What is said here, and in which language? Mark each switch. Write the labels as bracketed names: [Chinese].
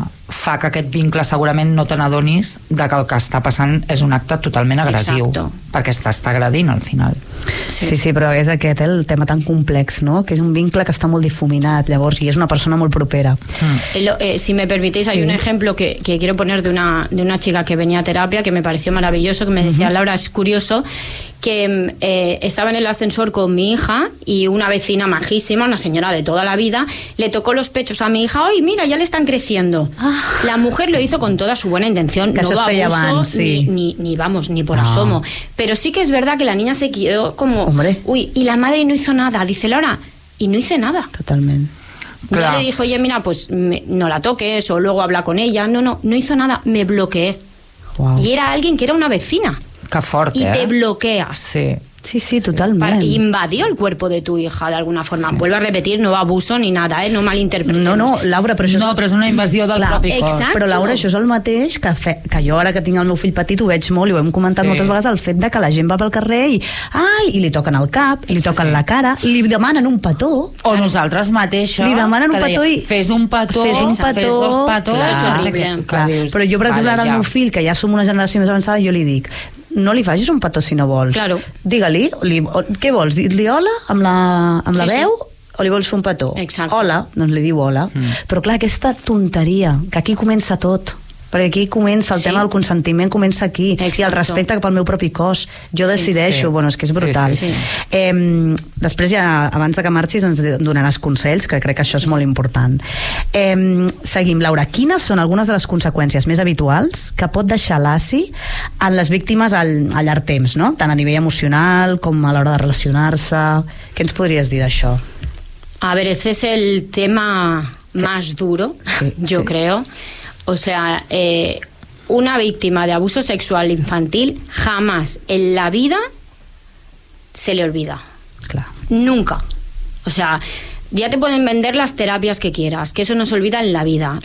[Catalan] fa que aquest vincle segurament no te n'adonis de que el que està passant és un acte totalment agressiu. [Spanish] Exacto. [Catalan] Perquè està agredint al final. Sí, però és aquest el tema tan complex, no? Que és un vincle que està molt difuminat, llavors, i és una persona molt propera. [Spanish] Si me permitís, hay un ejemplo que quiero poner de una chica que venía a terapia, que me pareció maravilloso, que me decía, Laura, es curioso, que estaba en el ascensor con mi hija y una vecina majísima, una señora de toda la vida, le tocó los pechos a mi hija, ¡ay, mira, ya le están creciendo! La mujer lo hizo con toda su buena intención, que no abuso, ni por asomo. Pero sí que es verdad que la niña se quedó como... Hombre. Uy, y la madre no hizo nada, dice Laura, y no hice nada. Totalmente. Yo le dije, oye, mira, pues no la toques, o luego habla con ella. No hizo nada, me bloqueé. Wow. Y era alguien que era una vecina. Qué fuerte, y te bloquea. Sí, totalmente. Invadió el cuerpo de tu hija de alguna forma. Sí. Vuelvo a repetir, no abuso ni nada, ¿eh? No malinterpretes. [Catalan] No, Laura, però això no, però és una invasió del propi cos. Exacte. Però Laura, això és el mateix que jo ara que tinc el meu fill petit ho veig molt i ho hem comentat moltes vegades, el fet de que la gent va pel carrer i li toquen el cap, li toquen la cara, li demanen un petó. O nosaltres mateixes. Li demanen un petó i... Fes un petó. Clar, però jo, per exemple, ara el meu fill, que ja som una generació més avançada, jo li dic... No li facis un petó si no vols. [Spanish] Claro. [Catalan] Digue-li, què vols? Dir-li hola amb la veu o li vols fer un petó? Exacte. Hola, doncs li diu hola. Mm. Però clar, aquesta tonteria, que aquí comença tot. Perquè aquí comença el tema del consentiment, comença aquí. [Spanish] Exacto. [Catalan] I el respecte pel meu propi cos. Jo decideixo, bueno, és que és brutal. Sí. Després ja, abans de que marxis, ens donaràs consells, que crec que això és molt important. Seguim, Laura, quines són algunes de les conseqüències més habituals que pot deixar l'ASI en les víctimes a llarg temps, no? Tant a nivell emocional com a l'hora de relacionar-se. Què ens podries dir d'això? [Spanish] A ver, ese es el tema más duro, yo creo. O sea, una víctima de abuso sexual infantil jamás en la vida se le olvida. Claro. Nunca. O sea, ya te pueden vender las terapias que quieras, que eso no se olvida en la vida.